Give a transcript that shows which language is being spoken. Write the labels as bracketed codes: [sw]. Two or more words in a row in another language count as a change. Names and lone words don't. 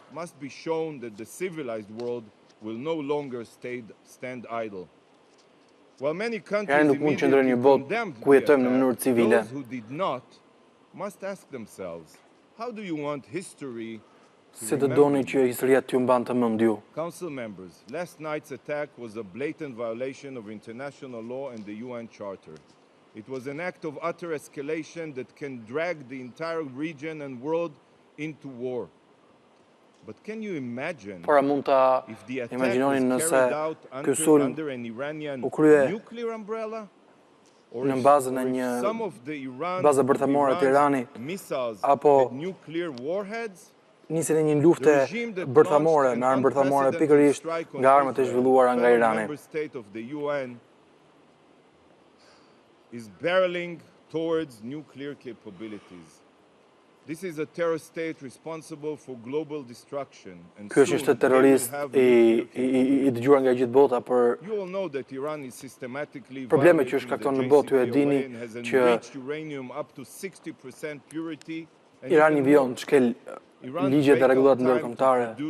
[sq] Irani nuk mund të qëndrojë një botë ku jetojmë në mënyrë civile. Si të doni që historia t'ju mban të mend ju? [en] Council members, last night's attack was a blatant violation of international law and the UN Charter. It was an act of utter escalation that can drag the entire region and world into war. But can you imagine if the attack was carried out under an Iranian nuclear umbrella? [sq] Në bazën e një baze bërthamore të Iranit, apo nisjen e një lufte bërthamore me armë bërthamore pikërisht nga armët e zhvilluara nga Irani. [en] Is barreling towards nuclear capabilities. This is a terror state responsible for global destruction. [sq] Ky është një shtet terrorist i dëgjuar nga gjithë bota për problemet që shkakton në botë. Ju e dini që Irani vijon shkel ligjet dhe rregullat ndërkombëtare.